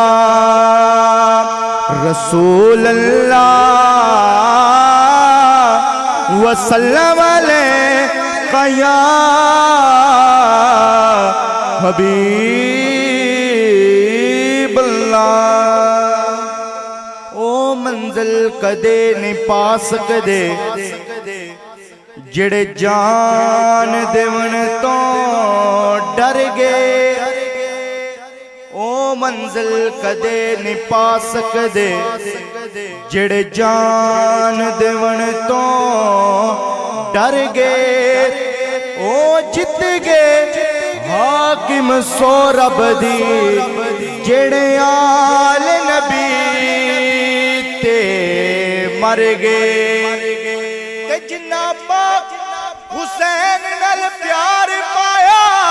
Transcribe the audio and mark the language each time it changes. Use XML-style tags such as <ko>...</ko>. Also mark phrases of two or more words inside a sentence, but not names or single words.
<ar>رسول اللہ وسلم علیہ یا حبیب اللہ۔</ar> <pa>او منزل کدے نہیں پا سکدے جڑے جان دیون تو ڈر گئے، او منزل کدے نہیں پا سکدے جڑے جان دیون تو ڈر گئے، او جت گئے حاکم سو رب دی جڑے آل نبی تے مر گئے تے جنہ پاک حسین نال پیار پایا</pa>